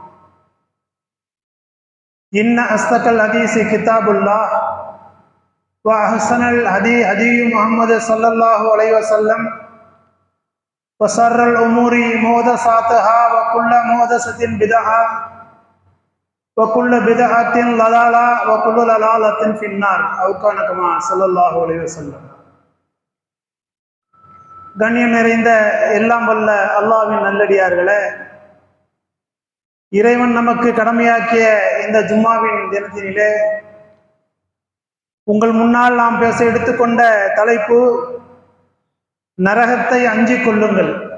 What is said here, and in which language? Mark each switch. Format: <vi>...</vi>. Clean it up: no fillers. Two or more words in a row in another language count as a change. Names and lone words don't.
<ar>إن أصدق الحديث كتاب الله وأحسن الهدي هدي محمد صلى الله عليه وسلم وشر الأمور محدثاتها وكل محدثة بدعة وكل بدعة ضلالة وكل ضلالة في النار أو كان كما صلى الله عليه وسلم.</ar> <ta>கண்ணியம் நிறைந்த எல்லாம் வல்ல அல்லாஹ்வின் நல்லடியார்களே, இறைவன் நமக்கு கடமையாக்கிய இந்த ஜும்மாவின் தினத்தினிலே உங்கள் முன்னால் நாம் பேச எடுத்துக்கொண்ட தலைப்பு நரகத்தை அஞ்சிக் கொள்ளுங்கள்.</ta>